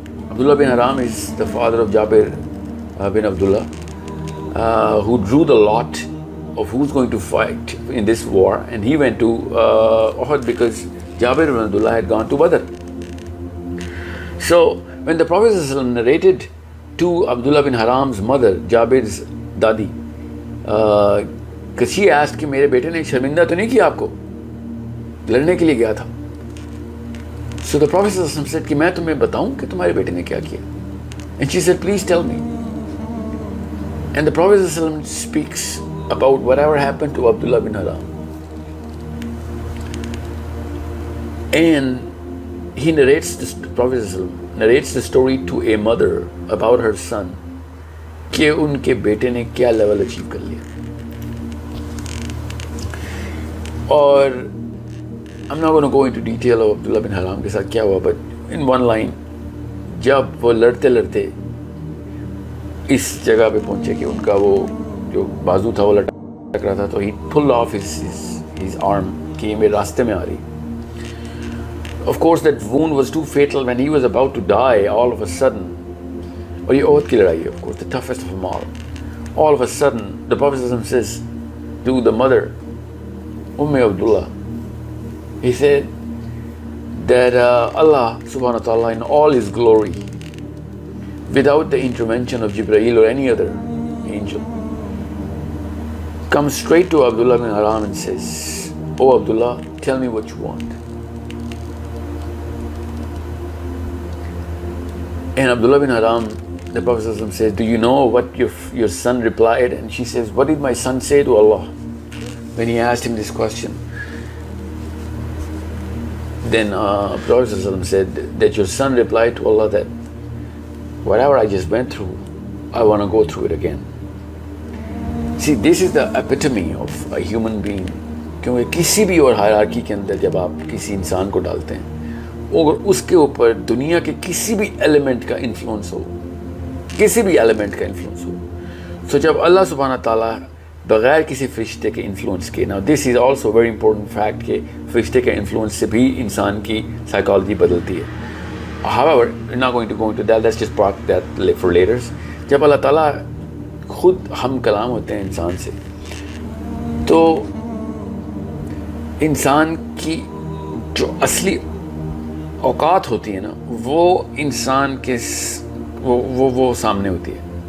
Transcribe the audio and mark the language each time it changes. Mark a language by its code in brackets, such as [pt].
[en] Abdullah bin Haram is the father of Jabir bin Abdullah, who drew the lot of who's going to fight in this war, and he went to Uhud because Jabir bin Abdullah had gone to Badr. So when the Prophet ﷺ narrated to Abdullah bin Haram's mother, Jabir's dadi, because she asked [ur] کہ میرے بیٹے نے شرمندہ تو نہیں کیا آپ کو, لڑنے کے لیے گیا تھا. [en] So the Prophet ﷺ said [ur] کہ میں تمہیں بتاؤں کہ تمہارے بیٹے نے کیا کیا. [en] And she said, please tell me. And the Prophet ﷺ speaks about whatever happened to Abdullah bin Haram. And he narrates, the Prophet ﷺ narrates the story to a mother about her son [ur] کہ ان کے بیٹے نے کیا level achieve کر لیا. اور [en] I'm not going to go into detail of Abdullah bin Haram [ur] کے ساتھ کیا ہوا, [en] but in one line, [ur] جب وہ لڑتے لڑتے اس جگہ پہ پہنچے کہ ان کا وہ جو بازو تھا وہ لٹک رہا تھا, تو [en] he pulled off his arm [ur] کہ یہ میرے راستے میں آ رہی. [en] Of course that wound was too fatal. When he was about to die, all of a sudden, [ur] اور یہ عہد کی لڑائی ہے, [en] of course, the toughest of them all of a sudden, the Prophet says to the mother, Abdullah, he said that Allah subhanahu wa ta'ala in all his glory, without the intervention of Jibreel or any other angel, comes straight to Abdullah bin Haram and says, oh Abdullah, tell me what you want. And Abdullah bin Haram, the Prophet says, do you know what your son replied? And she says, what did my son say to Allah when he asked him this question? Then Prophet said that your son replied to Allah that whatever I just went through, I want to go through it again. See, this is the epitome of a human being. [ur] کیونکہ کسی بھی اور hierarchy کے اندر جب آپ کسی انسان کو ڈالتے ہیں اور اس کے اوپر دنیا کے کسی بھی ایلیمنٹ کا انفلوئنس ہو, کسی بھی ایلیمنٹ کا انفلوئنس ہو, تو جب اللہ سبحانہ تعالیٰ بغیر کسی فرشتے کے انفلوئنس کے, نا [en] this is also very important fact [ur] کہ فرشتے کے انفلوئنس سے بھی انسان کی سائیکالوجی بدلتی ہے. [en] However, we're not going to go into that. Let's just park that for later. [ur] جب اللہ تعالیٰ خود ہم کلام ہوتے ہیں انسان سے, تو انسان کی جو اصلی اوقات ہوتی ہے نا, وہ انسان کے وہ سامنے ہوتی ہے.